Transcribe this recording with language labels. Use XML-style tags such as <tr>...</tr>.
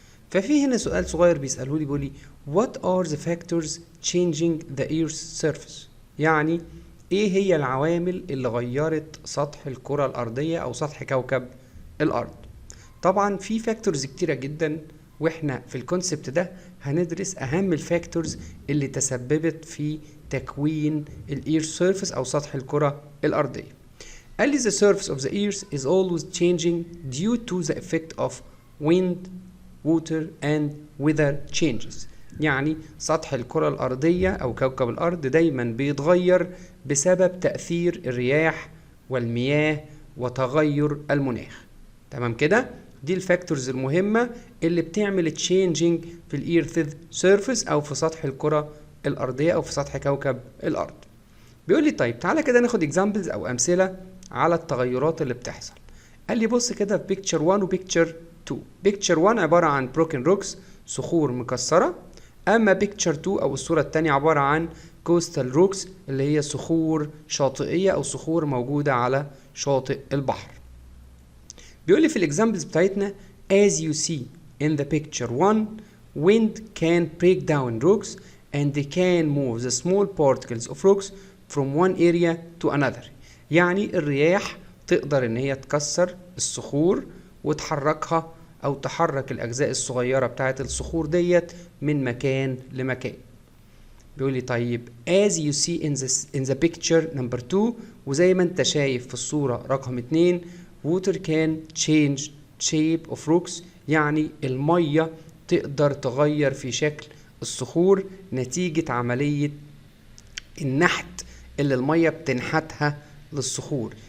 <ar>ففي هنا سؤال صغير بيسأله لي، بيقول لي</ar> <en>what are the factors changing the earth's surface،</en> <ar>يعني ايه هي العوامل اللي غيرت سطح الكرة الأرضية أو سطح كوكب الأرض. طبعا في فاكتورز كتيرة جدا، واحنا في الكونسبت ده هندرس أهم الفاكتورز اللي تسببت في تكوين الإيرث سيرفيس أو سطح الكرة الأرضية. قال لي</ar> <en>the surface of the earth is always changing due to the effect of wind, water and weather changes،</en> <ar>يعني سطح الكرة الأرضية أو كوكب الأرض دايما بيتغير بسبب تأثير الرياح والمياه وتغير المناخ. تمام كده؟ دي الفاكتورز المهمة اللي بتعمل تشينجينج في الإيرث سيرفيس أو في سطح الكرة الأرضية أو في سطح كوكب الأرض. بيقول لي طيب تعالى كده ناخد اكزامبلز أو أمثلة على التغيرات اللي بتحصل. قال لي بص كده في بيكتشر 1 وبيكتشر 2. بيكتشر 1 عبارة عن بروكن روكس، صخور مكسرة، اما بيكتشر 2 او الصورة التانية عبارة عن كوستال روكس اللي هي صخور شاطئية او صخور موجودة على شاطئ البحر. بيقول لي في الاكزامبلز بتاعتنا</ar> <en>as you see in the picture 1 wind can break down rocks and they can move the small particles of rocks from one area to another،</en> <ar>يعني الرياح تقدر ان هي تكسر الصخور وتحركها او تحرك الاجزاء الصغيرة بتاعت الصخور ديت من مكان لمكان. بيقول لي طيب</ar> <en>as you see in the picture number 2،</en> <ar>وزي ما انت شايف في الصورة رقم 2</ar> <en>water can change shape of rocks،</en> <ar>يعني المية تقدر تغير في شكل الصخور نتيجة عملية النحت اللي المية بتنحتها للصخور.</ar>